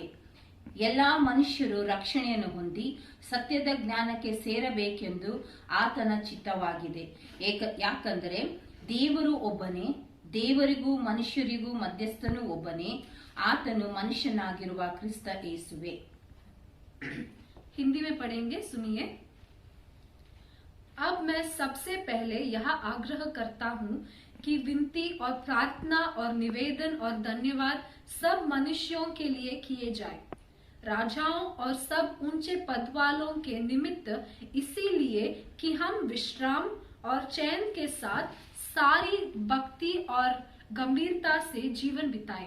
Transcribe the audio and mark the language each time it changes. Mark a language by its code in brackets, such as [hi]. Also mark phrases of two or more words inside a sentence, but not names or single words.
[kn] ಎಲ್ಲಾ ಮನುಷ್ಯರು ರಕ್ಷಣೆಯನ್ನು ಹೊಂದಿ ಸತ್ಯದ ಜ್ಞಾನಕ್ಕೆ ಸೇರಬೇಕೆಂದು ಆತನ ಚಿತ್ತವಾಗಿದೆ. ಯಾಕಂದರೆ ದೇವರು ಒಬ್ಬನೇ, ದೇವರಿಗೂ ಮನುಷ್ಯರಿಗೂ ಮಧ್ಯಸ್ಥನು ಒಬ್ಬನೇ, ಆತನು ಮನುಷ್ಯನಾಗಿರುವ ಕ್ರಿಸ್ತ ಯೇಸುವೆ. [hi] हिंदी में पढ़ेंगे, सुनिए। अब मैं सबसे पहले यह आग्रह करता हूँ कि विनती और प्रार्थना और निवेदन और धन्यवाद सब मनुष्यों के लिए किए जाए, राजाओं और सब ऊंचे पद वालों के निमित्त, इसीलिए कि हम विश्राम और चैन के साथ सारी भक्ति और गंभीरता से जीवन बिताएं।